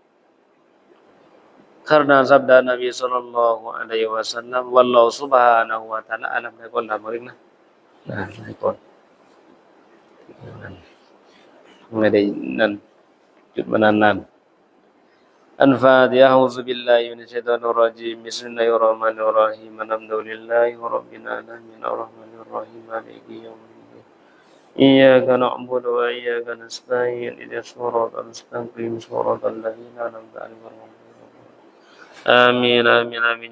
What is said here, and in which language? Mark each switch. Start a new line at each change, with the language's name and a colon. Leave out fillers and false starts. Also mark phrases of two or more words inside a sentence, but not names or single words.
Malay: karena sabda Nabi
Arabic: صلى الله عليه وسلم والله سبحانه وتعالى أعلم
Thai: ได้ก่อนล่ะบ่อีกนะได้ก่อน ไม่ได้นั่นจุดมานาน
Arabic: الفاتحة أعوذ بالله من الشيطان الرجيم بسم الله الرحمن الرحيم الحمد لله رب العالمين الرحمن الرحيم مالك يوم الدين إياك نعبد وإياك نستعين اهدنا الصراط المستقيم صراط الذين أنعمت عليهم آمين آمين آمين